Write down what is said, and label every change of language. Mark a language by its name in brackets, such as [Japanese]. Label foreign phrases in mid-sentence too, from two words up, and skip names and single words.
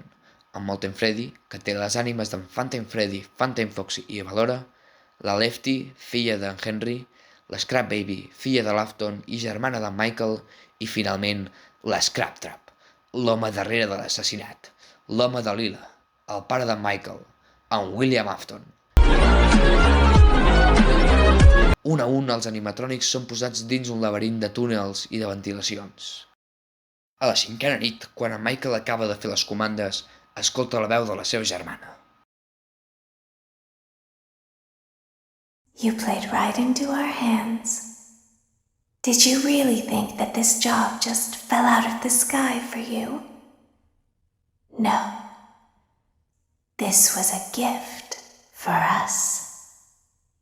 [Catalan] En Molten Freddy, que té les ànimes d'en Phantom Freddy, Phantom Foxy i Valora, la Lefty, filla d'en Henry, l'Scrap Baby, filla de l'Afton i germana d'en Michael, i finalment l'Scrap Trap, l'home darrere de l'assassinat, l'home de Lila, el pare d'en Michael, en William Afton. Un a un, els animatrònics són posats dins un laberint de túnels i de ventilacions. A la cinquena nit, quan en Michael acaba de fer les comandes, escolta la veu de la seva germana. [English] You played right into our hands. Did you really think that this job just fell out of the sky for you? No. This was a gift for us.